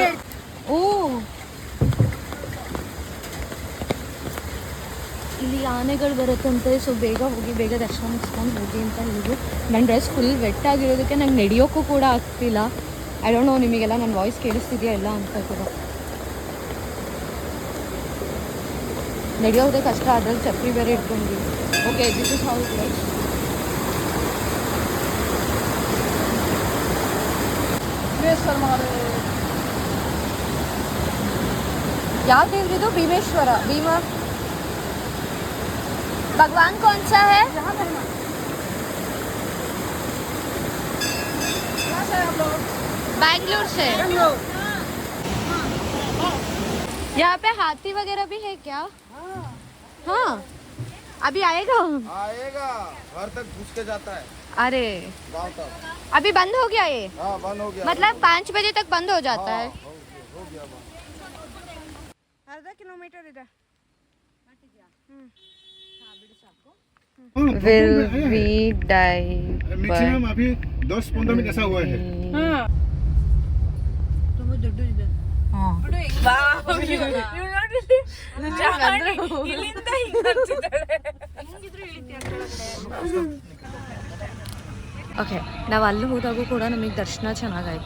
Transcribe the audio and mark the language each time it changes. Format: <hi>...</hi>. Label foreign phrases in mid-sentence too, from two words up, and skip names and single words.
<kn>ಓ ಇಲ್ಲಿ ಆನೆಗಳು ಬರುತ್ತಂತೆ, ಸೊ ಬೇಗ ಹೋಗಿ ಬೇಗ ದರ್ಶನ ಮುಗಿಸ್ಕೊಂಡು ಹೋಗಿ ಅಂತ ಹೇಳಿದ್ರು. ನನ್ನ ಡ್ರೆಸ್</kn> <en>full wet</en> <kn>ಆಗಿರೋದಕ್ಕೆ ನಂಗೆ ನಡೆಯೋಕ್ಕೂ ಕೂಡ ಆಗ್ತಿಲ್ಲ.</kn> <en>I don't know</en> <kn>ನಿಮಗೆಲ್ಲ ನನ್ನ ವಾಯ್ಸ್ ಕೇಳಿಸ್ತಿದೆಯಾ ಇಲ್ಲ ಅಂತ ಕೂಡ. ನಡೆಯೋದೇ ಕಷ್ಟ, ಅದ್ರಲ್ಲಿ ಚಪ್ಪಲಿ ಬೇರೆ ಇಟ್ಕೊಂಡ್ವಿ.</kn> <en>okay this is how it likes.</en> <kn>ಯಾವ ದೇವ್ರಿದು?</kn> <en>ಭೀಮೇಶ್ವರ.</en> <hi>ಭೀಮ भगवान कौन सा है? बैंगलोर से. यहाँ पे हाथी वगैरह भी है क्या? हाँ अभी आएगा घर तक घुस के जाता है. अरे गांव तक. अभी बंद हो गया ये? हाँ बंद हो गया. मतलब 5 बजे तक बंद हो जाता है. हो गया</hi> <kn>ಅರ್ಧ ಕಿಲೋಮೀಟರ್ ಇದೆ.</kn> <en>Will we die?</en> <hi>मैक्सिमम अभी 10-15 मिनट ऐसा हुआ है.</hi> <kn>ತುಂಬ ದೊಡ್ಡದಿದೆ. ಓಕೆ, ನಾವು ಅಲ್ಲಿ ಹೋದಾಗೂ ಕೂಡ ನಮಗೆ ದರ್ಶನ ಚೆನ್ನಾಗಾಯಿತು.</kn>